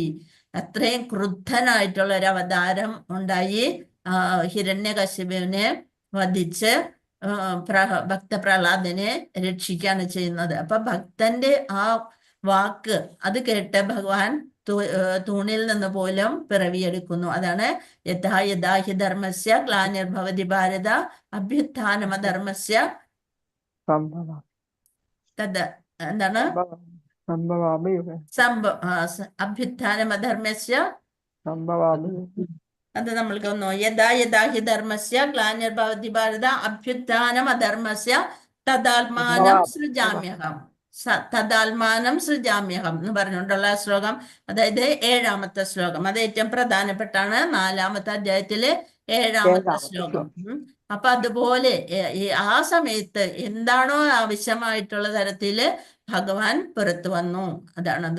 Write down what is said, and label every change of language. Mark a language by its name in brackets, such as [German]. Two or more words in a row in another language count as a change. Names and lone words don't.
[Malayalam] അത്രയും ക്രുദ്ധനായിട്ടുള്ള ഒരു അവതാരം ഉണ്ടായി ഹിരണ്യകശിപുവിനെ വധിച്ച് ഭക്തപ്രഹ്ലാദനെ രക്ഷിക്കുകയാണ് ചെയ്യുന്നത്. അപ്പൊ ഭക്തന്റെ ആ വാക്ക് അത് കേട്ട് ഭഗവാൻ തൂണിൽ നിന്ന് പോലും പിറവിയെടുക്കുന്നു. [Sanskrit] അതാണ് യഥാ യഥാ ഹി ധർമ്മസ്യ ഗ്ലാനിർഭവതി ഭാരത അഭ്യുത്ഥാനമധർമ്മസ്യ എന്താണ് അഭ്യുത്ഥാനമധർമ്മസ്യ [Malayalam] അത് നമ്മൾക്ക് ഒന്നോ [Sanskrit] യഥാ യഥാ ഹി ധർമ്മസ്യ ഗ്ലാനിർഭവതി ഭാരത അഭ്യുത്ഥാനമധർമ്മസ്യ തദാത്മാനം സൃജാമ്യഹം തദാത്മാനം സൃജാമ്യഹം [Malayalam] എന്ന് പറഞ്ഞുകൊണ്ടുള്ള ശ്ലോകം, അതായത് 7ാമത്തെ ശ്ലോകം. അത് ഏറ്റവും പ്രധാനപ്പെട്ടാണ്. 4ാമത്തെ അധ്യായത്തിലെ 7ാമത്തെ ശ്ലോകം. അപ്പൊ അതുപോലെ ആ സമയത്ത് എന്താണോ ആവശ്യമായിട്ടുള്ള തരത്തില് ഭഗവാൻ പുറത്തു വന്നു. അതാണത്.